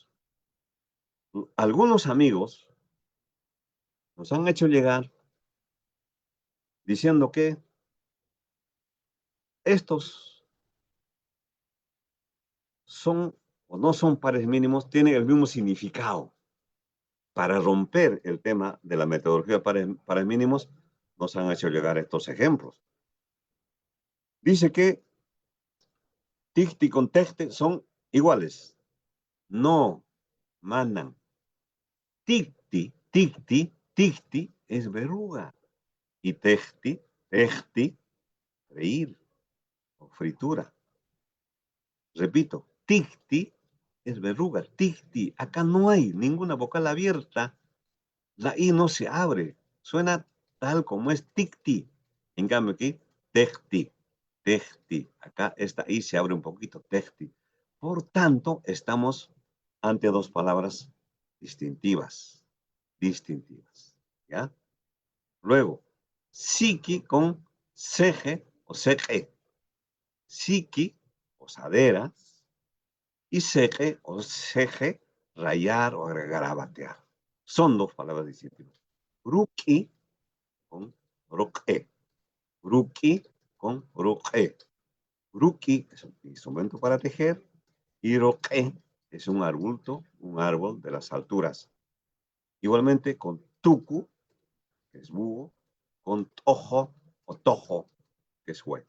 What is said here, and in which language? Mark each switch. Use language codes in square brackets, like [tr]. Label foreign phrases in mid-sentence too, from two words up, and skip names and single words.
[es] Algunos amigos nos han hecho llegar diciendo que estos son o no son pares mínimos, tienen el mismo significado. Para romper el tema de la metodología de pares mínimos, nos han hecho llegar estos ejemplos. Dice que ticti con tecte son iguales. No, manan. Ticti es verruga. Y tecti, freír o fritura. Repito, ticti es verruga. Ticti, acá no hay ninguna vocal abierta. La I no se abre. Suena tal como es ticti. En cambio aquí, tecti. Acá esta I se abre un poquito, tecti. Por tanto, estamos ante dos palabras distintivas. ¿Ya? Luego, psiqui con ceje o ceje. Psiqui, posadera, y ceje o ceje, rayar o garabatear. Son dos palabras distintivas. Ruki con roque. Ruki con roque. Ruki es un instrumento para tejer y roque es un árbol de las alturas. Igualmente con tuku, que es búho, con tojo o tojo, que es hueco.